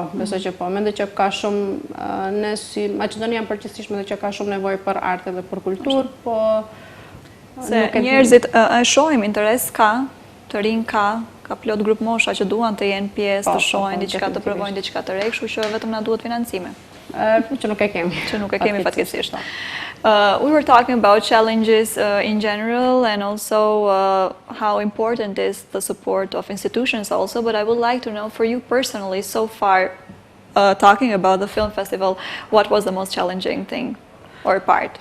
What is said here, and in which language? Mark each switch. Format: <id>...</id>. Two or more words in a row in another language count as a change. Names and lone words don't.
<sq>Mendoj që ka shumë, ne si Maqedonia përgjithsisht mendoj që ka shumë nevojë për art dhe për kulturë, po se njerëzit e shohim interes ka, të rinj ka plot grup mosha që duan të jenë pjesë, të shohin diçka, të provojnë diçka të re, kështu që vetëm na duhet financime. Që nuk e kemi. Që nuk e kemi fatkeqësisht.</sq> <en>We were talking about challenges in general and also how important is the support of institutions also, but I would like to know for you personally so far, talking about the film festival, what was the most challenging thing or part?</en>